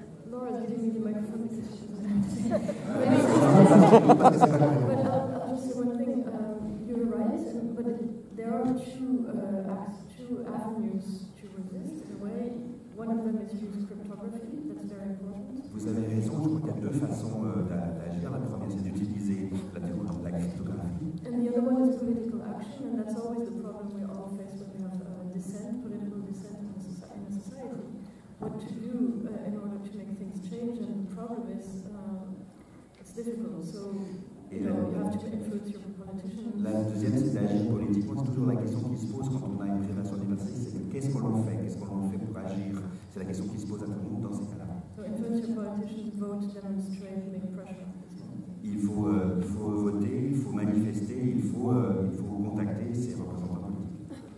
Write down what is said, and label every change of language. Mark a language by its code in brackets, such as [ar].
[en] Laura is giving me the microphone because she doesn't have to say. But I'll just say one thing. You're right, but there are two avenues to resist. In a way, one of them is to use cryptography. That's very important. [fr] Vous avez raison, je crois qu'il y a deux façons d'agir. La première, c'est d'utiliser la cryptographie. [en] And the other one is political action, and that's always the problem we all face when we have dissent, political dissent in a society. What to do in order to make things change, and the problem is it's difficult. So you have to influence your politicians. [fr] La deuxième, c'est d'agir politiquement. C'est toujours la question qui se pose quand on a une génération universaliste, c'est qu'est-ce qu'on en fait? Qu'est-ce qu'on en fait pour agir? C'est la question qui se pose à tout le monde dans ces cas-là. [en] So influence your politicians, vote, demonstrate, make pressure. [fr] Il faut voter, il faut manifester, il faut contacter ses représentants politiques.